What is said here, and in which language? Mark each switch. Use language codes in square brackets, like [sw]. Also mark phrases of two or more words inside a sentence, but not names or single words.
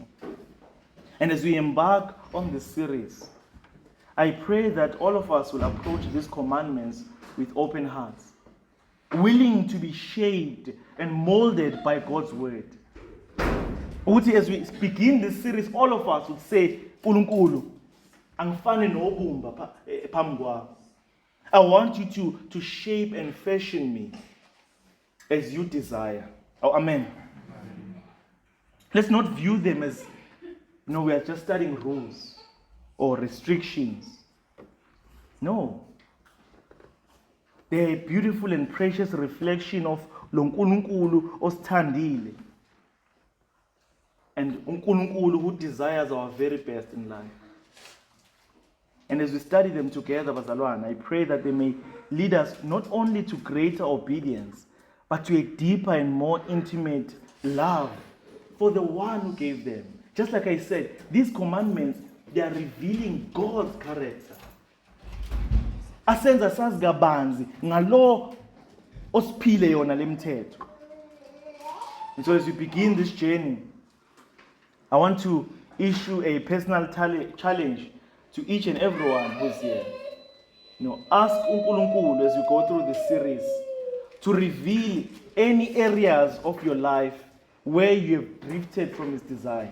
[en] And as we embark on this series, I pray that all of us will approach these commandments with open hearts, willing to be shaped and molded by God's word. As we begin this series, all of us would say, [zu] Nkulunkulu, angifane nobumba phambi kwakho. [en] I want you to shape and fashion me as you desire. Oh, amen. Let's not view them as, we are just studying rules or restrictions. No. They're a beautiful and precious reflection of [zu] lo Nkulunkulu osithandile. [en] And uNkulunkulu who desires our very best in life. And as we study them together, bazalwane, I pray that they may lead us not only to greater obedience, but to a deeper and more intimate love for the one who gave them. Just like I said, these commandments, they are revealing God's character. [zu] Asenza sazi kabanzi ngalo osiphile yona lemthetho. [en] And so as we begin this journey, I want to issue a personal challenge to each and everyone who's here. Ask uNkulunkulu as we go through this series to reveal any areas of your life where you have drifted from His design.